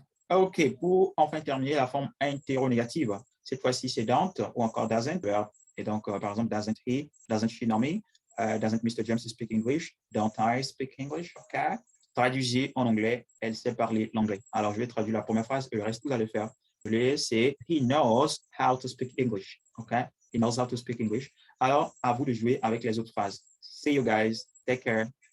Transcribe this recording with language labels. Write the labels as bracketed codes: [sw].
[fr] OK, pour enfin terminer la forme interrogative, cette fois-ci, c'est don't ou encore doesn't. Et donc, par exemple, [en] doesn't she know me? Doesn't Mr. James speak English? Don't I speak English? OK. [fr] Traduisez en anglais, elle sait parler l'anglais. Alors, je vais traduire la première phrase et le reste, vous allez faire. C'est [en] he knows how to speak English. OK? He knows how to speak English. [fr] Alors, à vous de jouer avec les autres phrases. [en] See you guys. Take care.